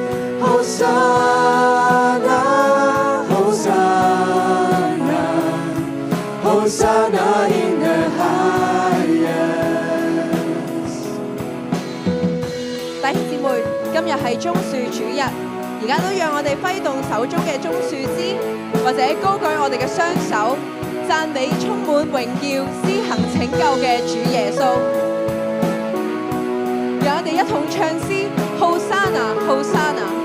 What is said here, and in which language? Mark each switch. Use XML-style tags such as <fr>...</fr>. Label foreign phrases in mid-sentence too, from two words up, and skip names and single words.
<en>Hosanna, Hosanna, Hosanna in the highest.</en> <yue>弟兄姊妹，今日係棕樹主日，而家都讓我哋揮動手中嘅棕樹枝，或者高舉我哋嘅雙手，讚美充滿榮耀、施行拯救嘅主耶穌。讓我哋一同唱詩 ：Hosanna, Hosanna。</yue>